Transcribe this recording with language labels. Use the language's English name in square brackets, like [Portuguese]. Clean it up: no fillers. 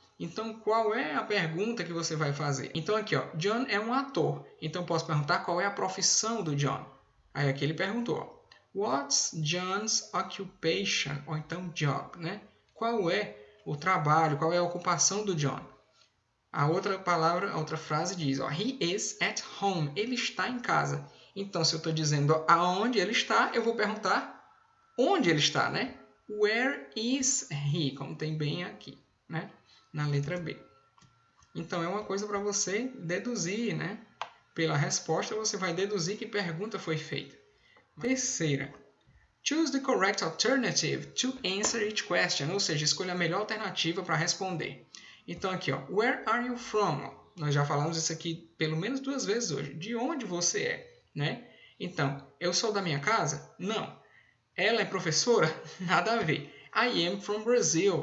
[Portuguese] Então qual é a pergunta que você vai fazer? Então aqui, ó, John é um ator. Então posso perguntar qual é a profissão do John. Aí aqui ele perguntou, ó, [English] what's John's occupation? [Portuguese] Ou então job, né? Qual é o trabalho? Qual é a ocupação do John? A outra palavra, a outra frase diz, ó, [English] he is at home. [Portuguese] Ele está em casa. Então, se eu estou dizendo aonde ele está, eu vou perguntar onde ele está, né? [English] Where is he? [Portuguese] Como tem bem aqui, né? Na letra B. Então, é uma coisa para você deduzir, né? Pela resposta, você vai deduzir que pergunta foi feita. Terceira. [English] Choose the correct alternative to answer each question. [Portuguese] Ou seja, escolha a melhor alternativa para responder. Então, aqui, ó, [English] where are you from? [Portuguese] Nós já falamos isso aqui pelo menos 2 vezes hoje. De onde você é, né? Então, eu sou da minha casa? Não. Ela é professora? Nada a ver. [English] I am from Brazil.